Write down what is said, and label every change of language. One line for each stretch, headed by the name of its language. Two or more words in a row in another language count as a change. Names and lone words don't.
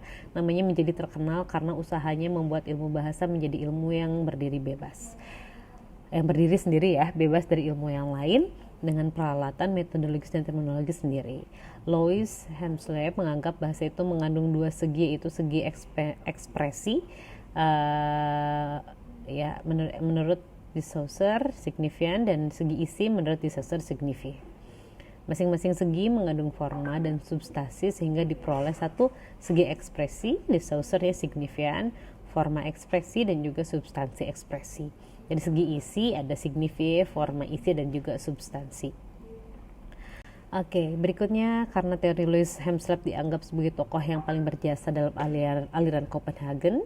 Indonesian: Namanya menjadi terkenal karena usahanya membuat ilmu bahasa menjadi ilmu yang berdiri sendiri ya, bebas dari ilmu yang lain dengan peralatan metodologis dan terminologi sendiri. Louis Hemslöf menganggap bahasa itu mengandung 2 segi, yaitu segi ekspresi menurut de Saussure signifian, dan segi isi menurut de Saussure signifie. Masing-masing segi mengandung forma dan substansi sehingga diperoleh satu segi ekspresi, de Saussure signifian, forma ekspresi, dan juga substansi ekspresi. Dari segi isi ada signifie, forma isi, dan juga substansi. Oke, berikutnya karena teori Louis Hemslöf dianggap sebagai tokoh yang paling berjasa dalam aliran Copenhagen.